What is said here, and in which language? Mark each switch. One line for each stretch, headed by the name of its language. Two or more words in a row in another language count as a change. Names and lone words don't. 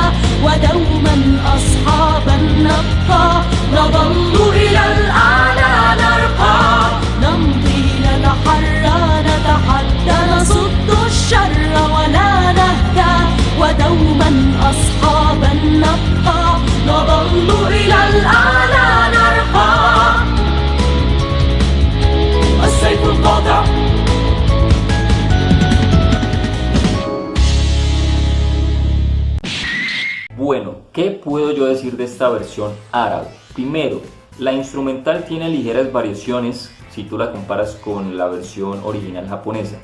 Arabic: ودوما أصحابا نبقى نظل إلى الأعلى نرقى نمضي نتحرى نتحدى نصد الشر ولا نهدى ودوما أصحابا نبقى نظل إلى الأعلى نرقى السيف القاطع.
Spanish: Bueno, ¿qué puedo yo decir de esta versión árabe? Primero, la instrumental tiene ligeras variaciones si tú la comparas con la versión original japonesa.